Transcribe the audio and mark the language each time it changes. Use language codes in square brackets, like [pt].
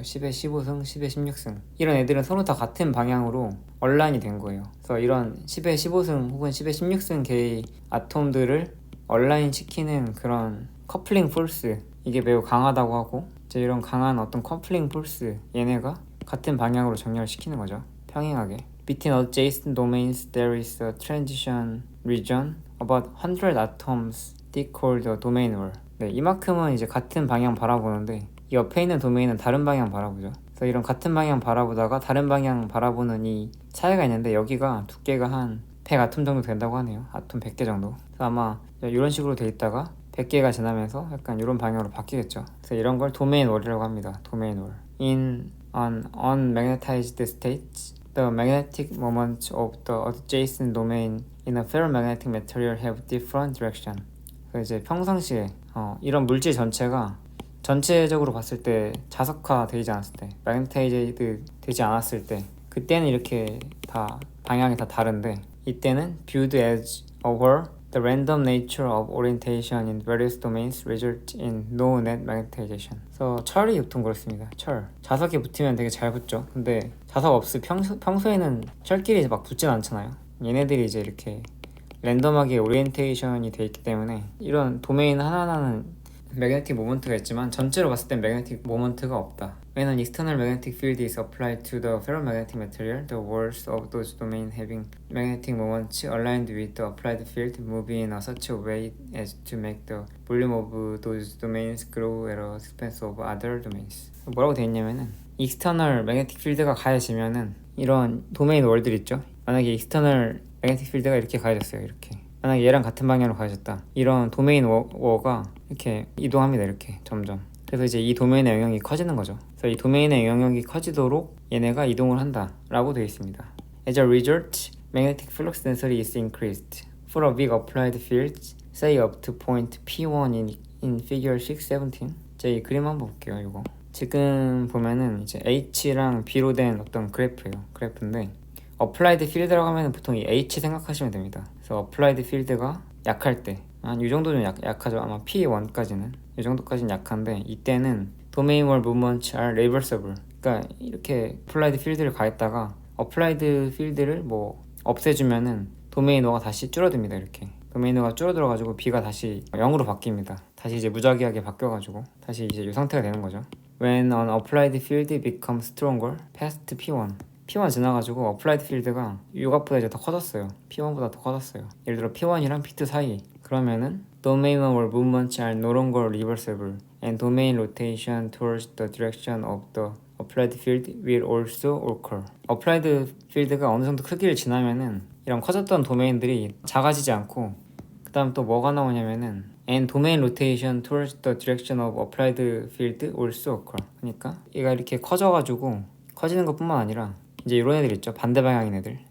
[ko] 10의 15승, 10의 16승. 이런 애들은 서로 다 같은 방향으로 얼라인이 된 거예요. 그래서 이런 10의 15승 혹은 10의 16승 개의 아톰들을 얼라인 시키는 그런 커플링 폴스, 이게 매우 강하다고 하고, 이제 이런 강한 어떤 커플링 폴스, 얘네가 같은 방향으로 정렬시키는 거죠. 평행하게. [en] Between adjacent domains there is a transition region about 100 atoms thick called the domain wall. [ko] 네, 이만큼은 이제 같은 방향 바라보는데 이 옆에 있는 도메인은 다른 방향 바라보죠. 그래서 이런 같은 방향 바라보다가 다른 방향 바라보는 이 차이가 있는데 여기가 두께가 한 100 아톰 정도 된다고 하네요. 아톰 100개 정도. 그래서 아마 이런 식으로 돼 있다가 100개가 지나면서 약간 이런 방향으로 바뀌겠죠. 그래서 이런 걸 도메인 월이라고 합니다. 도메인 월. [en] In an unmagnetized state, The magnetic moments of the adjacent domain in a ferromagnetic material have different direction. [ko] 그래서 이제 평상시에 이런 물질 전체가 전체적으로 봤을 때 자석화 되지 않았을 때, 마그네타이즈드 되지 않았을 때, 그때는 이렇게 다 방향이 다 다른데, 이때는 [en] viewed as over the random nature of orientation in various domains result in no net magnetization. [ko] 그래서 철이 보통 그렇습니다. 철. 자석에 붙으면 되게 잘 붙죠. 근데 자석 없이 평소에는 철끼리 막 붙진 않잖아요. 얘네들이 이제 이렇게 랜덤하게 오리엔테이션이 돼 있기 때문에 이런 도메인 하나하나는 매그네틱 모먼트가 있지만 전체로 봤을 땐 매그네틱 모먼트가 없다. [en] When an external magnetic field is applied to the ferromagnetic material, the walls of those domains having magnetic moments aligned with the applied field move in such a way as to make the volume of those domains grow at the expense of other domains. [ko] 뭐라고 돼 있냐면은 external magnetic field가 가해지면은 이런 도메인 월들 있죠. 만약에 external magnetic field가 이렇게 가해졌어요. 이렇게. 만약에 얘랑 같은 방향으로 가해졌다. 이런 도메인 워가 이렇게 이동합니다. 이렇게 점점. 그래서 이제 이 도메인의 영역이 커지는 거죠. 그래서 이 도메인의 영역이 커지도록 얘네가 이동을 한다 라고 되어 있습니다. [en] As a result, magnetic flux density is increased. For a big applied field, say up to point P1 in figure 617. [ko] 자, 이 그림 한번 볼게요. 이거 지금 보면은 이제 H랑 B로 된 어떤 그래프예요. 그래프인데 어플라이드 필드라고 하면 보통 이 H 생각하시면 됩니다. 그래서 어플라이드 필드가 약할 때 한 이 정도는 약하죠. 아마 P1까지는 이 정도까지는 약한데 이때는 도메인 월 무브먼트 [en] are reversible. [ko] 그러니까 이렇게 어플라이드 필드를 가했다가 어플라이드 필드를 뭐 없애주면은 도메인 워가 다시 줄어듭니다. 이렇게 도메인 워가 줄어들어가지고 B가 다시 0으로 바뀝니다. 다시 이제 무작위하게 바뀌어가지고 다시 이제 이 상태가 되는 거죠. [en] When an applied field becomes stronger past P1 P1 [ko] 지나가지고 어플라이드 필드가 요각보다 이제 더 커졌어요. P1보다 더 커졌어요. 예를 들어 P1이랑 P2 사이 그러면은 [en] domain or movements are no longer reversible and domain rotation towards the direction of the applied field will also occur. [ko] 어플라이드 필드가 어느 정도 크기를 지나면은 이런 커졌던 도메인들이 작아지지 않고 그 다음 또 뭐가 나오냐면은 [en] and domain rotation towards the direction of applied field also occur. [ko] 그러니까 얘가 이렇게 커져가지고 커지는 것뿐만 아니라 이제 이런 애들 있죠. 반대 방향인 애들.